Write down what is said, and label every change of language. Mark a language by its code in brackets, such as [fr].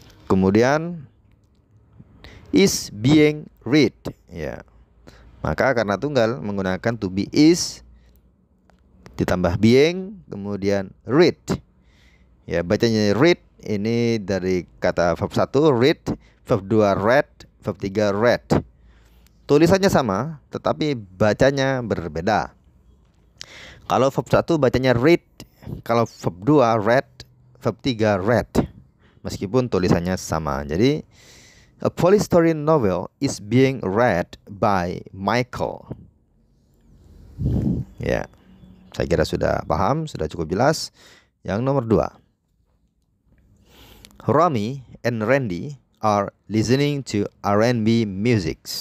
[en] Kemudian is being read, ya. [id] Maka karena tunggal menggunakan to be is ditambah being, kemudian read. Ya, bacanya read ini dari kata verb 1 read, verb 2 read, verb 3 read. Tulisannya sama, tetapi bacanya berbeda. Kalau verb 1 bacanya read, kalau verb 2 read, verb 3 read. Meskipun tulisannya sama. [en] Jadi a polystory novel is being read by Michael. [id] Ya, saya kira sudah paham, sudah cukup jelas. Yang nomor 2. [en] Romy and Randy are listening to R&B music.